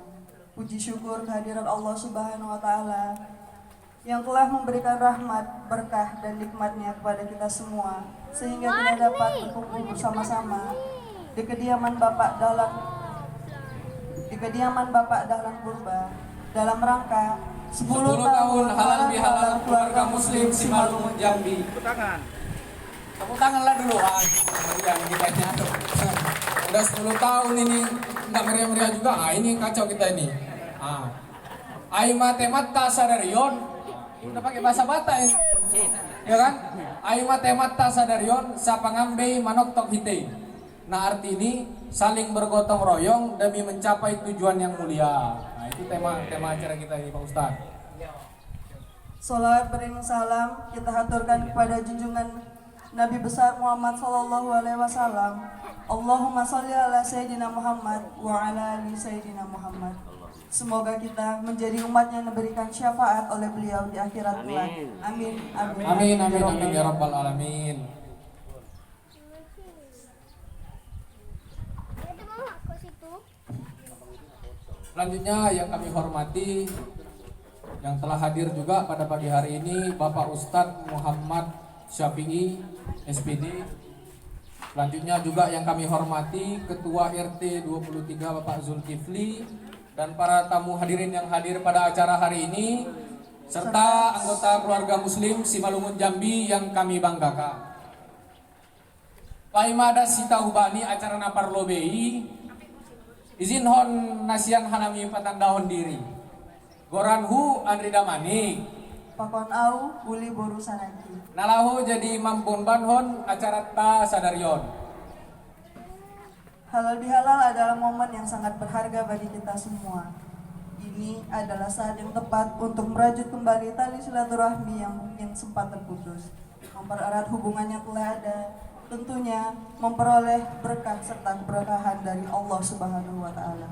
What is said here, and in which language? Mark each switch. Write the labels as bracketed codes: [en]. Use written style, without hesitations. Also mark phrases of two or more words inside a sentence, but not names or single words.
[id] Puji syukur kehadiran Allah [ar] سبحانه وتعالى [id] yang telah memberikan rahmat, berkah, dan nikmatnya kepada kita semua, sehingga kita dapat berkumpul bersama-sama di kediaman Bapak Dahlan Purba dalam rangka 10 tahun halal bihalal keluarga muslim Simalungun Jambi. Tepuk tanganlah dulu. Yang kita nyatu. Udah 10 tahun ini nggak meriah-meriah juga. Ini kacau kita ini. [bts] Ai matemata sadarion. [id] Udah pakai bahasa Batak ya. Ya kan? [bts] Ai matemata sadarion sapangambe manok tok hite. [id] Nah, arti ini saling bergotong royong demi mencapai tujuan yang mulia. Nah, itu tema acara kita ini, Pak Ustadz. Salawat beriring salam kita haturkan kepada junjungan Nabi besar Muhammad [ar] صلى الله عليه وسلم. اللهم صل على سيدنا محمد وعلى آل سيدنا محمد. [id] Semoga kita menjadi umat yang diberikan syafaat oleh beliau di akhirat kelak. Amin. Amin. Amin amin amin [ar] يا رب العالمين. [id] Selanjutnya yang kami hormati, yang telah hadir juga pada pagi hari ini, Bapak Ustadz Muhammad Syafi'i, SPD. Selanjutnya juga yang kami hormati, Ketua RT 23 Bapak Zulkifli, dan para tamu hadirin yang hadir pada acara hari ini, serta anggota keluarga muslim Simalungun Jambi yang kami banggakan. [bts] Paimada Sita Hubani acara napar lobei, izin hon nasian hanami patandahon diri. Goranhu Andri Damanik. Pakon au uli boru sanaki. Nalahu jadi mampun banhon acara ta sadarion. [id] Halal bihalal adalah momen yang sangat berharga bagi kita semua. Ini adalah saat yang tepat untuk merajut kembali tali silaturahmi yang mungkin sempat terputus, mempererat hubungan yang telah ada, tentunya memperoleh berkah serta keberkahan dari Allah [ar] سبحانه وتعالى.